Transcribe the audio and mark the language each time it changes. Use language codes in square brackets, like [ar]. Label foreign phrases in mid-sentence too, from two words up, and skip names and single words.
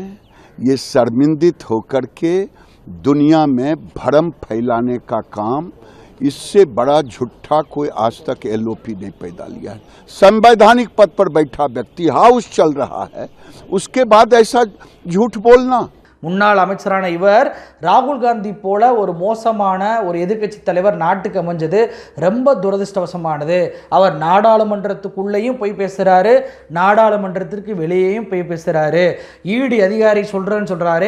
[hi] ये शर्मिंदित होकर के दुनिया में भ्रम फैलाने का काम, इससे बड़ा झूठा कोई आज तक एलओपी नहीं पैदा लिया है. संवैधानिक पद पर बैठा व्यक्ति हाउस चल रहा है, उसके बाद ऐसा झूठ बोलना. [ta] முன்னாள் அமைச்சரான இவர் ராகுல் காந்தி போல ஒரு மோசமான ஒரு எதிர்க்கட்சி தலைவர் நாட்டுக்கு அமைஞ்சது ரொம்ப துரதிருஷ்டவசமானது. அவர் நாடாளுமன்றத்துக்குள்ளேயும் போய் பேசுகிறாரு, நாடாளுமன்றத்திற்கு வெளியேயும் போய் பேசுகிறாரு. இடி அதிகாரி சொல்கிறேன்னு சொல்கிறாரு.